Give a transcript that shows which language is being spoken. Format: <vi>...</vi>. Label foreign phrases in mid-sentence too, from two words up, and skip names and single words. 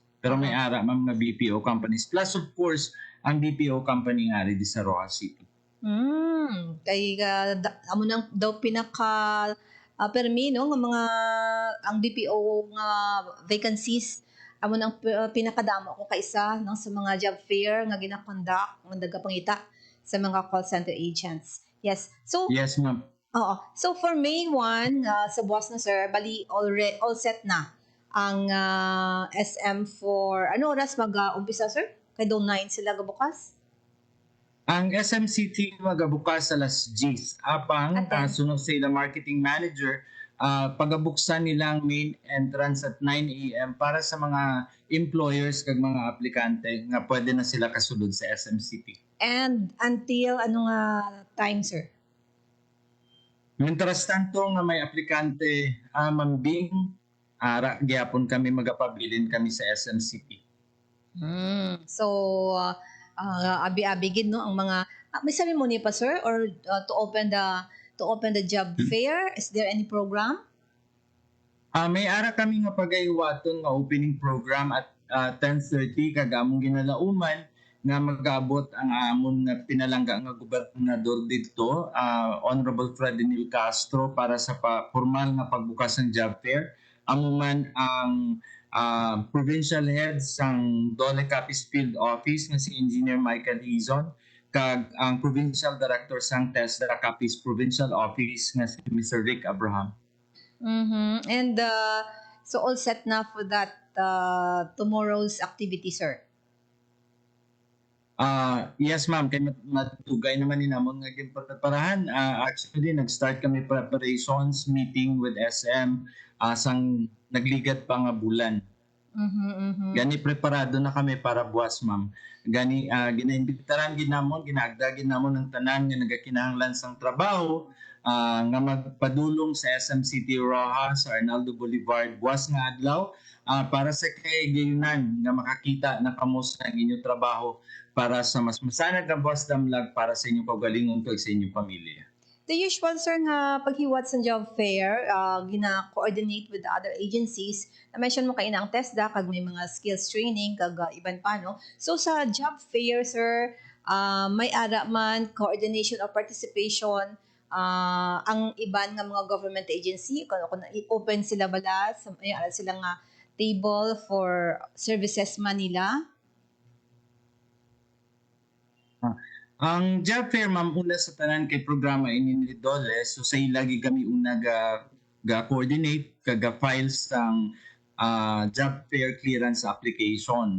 <hil>Pero may ara ma'am nga</hil> <en>BPO companies. Plus of course,</en> <hil>ang BPO company nga rin sa Rojas City. Kay amo nang daw pinaka permino nga mga ang BPO nga vacancies amo nang pinakadamo ko kaisa nang sa mga job fair nga ginakondak nga nagapangita sa mga</hil> <en>call center agents. Yes. So yes, ma'am.</en> <hil>Oo. So for May 1 sa buwas na sir, bali</hil> <en>all set</en> <hil>na ang SM for ano oras mag-umpisa sir? Kay daw 9 sila gabukas? Ang SMCT magabukas alas 10. Apang sunod sa ilang marketing manager, pagabuksan nilang main entrance at 9 a.m. para sa mga employers kag mga aplikante nga pwede na sila kasulod sa SMCT.</hil> <en>And until</en> <hil>ano nga</hil> <en>time sir?</en> <es>Mientras tanto</es> <hil>nga may aplikante mambing gyapon kami magapabilin kami sa SMCT.</hil> <en>So</en> <hil>abi-abi gid no ang mga may ceremony pa</hil> <en>sir or to open the job fair, is there any program?</en> <hil>May ara kami nga pagaywaton nga</hil> <en>opening program</en> <hil>at 10:30 kag among ginalauman nga mag-abot ang amon nga pinalangga nga gobernador didto, Honorable Fredinil Castro para sa formal nga pagbukas ng</hil> <en>job fair.</en> <hil>Amo man ang provincial head sang Dole Capiz Field Office nga si Engineer Michael Hizon kag ang provincial director sang TESDA Capiz Provincial Office nga si Mr. Rick Abraham.</hil> <en>And so all set na for that tomorrow's activity, sir.</en> <hil>Yes ma'am, kay matugay naman ni namon nga ginpreparahan. Actually nag-start kami</hil> <en>preparations meeting with SM</en> <hil>sang nagligat pa nga bulan. Gani preparado na kami para buwas ma'am. Gani ginaimbitaran ginamon, ginagda ginamon ng tanan nga nagakinahanglan sang trabaho nga magpadulong sa SM City Rojas sa Arnaldo Boulevard buwas nga adlaw para sa kayunan nga makakita na kamo sa inyong trabaho para sa mas masanag nga buwas damlag para sa inyong kaugalingon kag sa inyong pamilya.</hil> <en>The usual, sir,</en> <hil>nga paghiwat sa job fair, gina-coordinate</hil> <en>with the other agencies.</en> <hil>Na-mention mo kayo na ang TESDA, kag may mga skills training, kag iban pa, no? So, sa job fair, sir, may ara man, coordination or participation, ang iban nga mga</hil> <en>government agency,</en> <hil>kung open sila bala, may ara sila nga</hil> <en>table for services</en> <hil>man nila. Ang job fair ma'am una sa tanan kay programa ini ni Dole, so sa ilagi kami una ga coordinate kaga files sang</hil> <en>job fair clearance application.</en>